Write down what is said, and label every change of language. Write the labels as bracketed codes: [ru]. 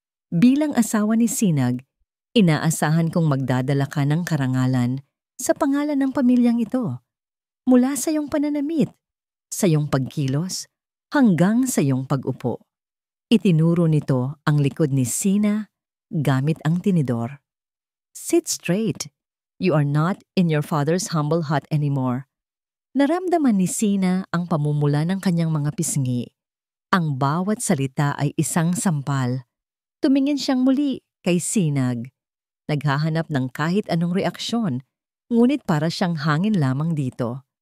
[tl] Bilang asawa ni Sinag, inaasahan kong magdadala ka ng karangalan sa pangalan ng pamilyang ito. Mula sa iyong pananamit, sa iyong pagkilos, hanggang sa iyong pag-upo. Itinuro nito ang likod ni Sina gamit ang tinidor. [en] Sit straight. You are not in your father's humble hut anymore. [tl] Naramdaman ni Sina ang pamumula ng kanyang mga pisngi. Ang bawat salita ay isang sampal. Tumingin siyang muli kay Sinag. Naghahanap ng kahit anong reaksyon, ngunit para siyang hangin lamang dito.